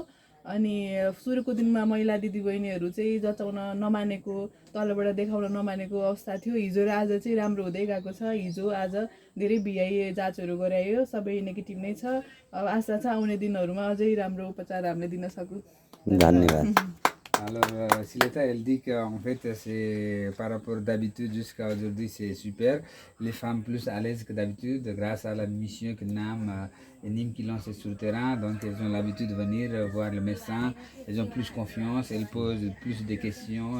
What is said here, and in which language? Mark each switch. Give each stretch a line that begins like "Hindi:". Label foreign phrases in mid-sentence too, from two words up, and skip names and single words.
Nepali: अनि सुरुको दिनमा महिला दिदीबहिनीहरू चाहिँ जचाउन नमानेको, तलबाट देखाउन नमानेको अवस्था थियो। हिजो र आज चाहिँ राम्रो हुँदै गएको छ। हिजो आज धेरै बिआइए जाँचहरू गरायो, सबै नेगेटिभ नै छ। अब आशा छ आउने दिनहरूमा अझै राम्रो उपचार हामीले दिन सकौँ। धन्यवाद।
French: Alors, Sileta, elle dit qu'en fait, c'est par rapport d'habitude jusqu'à aujourd'hui, c'est super. Les femmes plus à l'aise que d'habitude grâce à la mission que NAM et NIM qui lancent sur le terrain. Donc, elles ont l'habitude de venir voir le médecin. Elles ont plus confiance, elles posent plus de questions.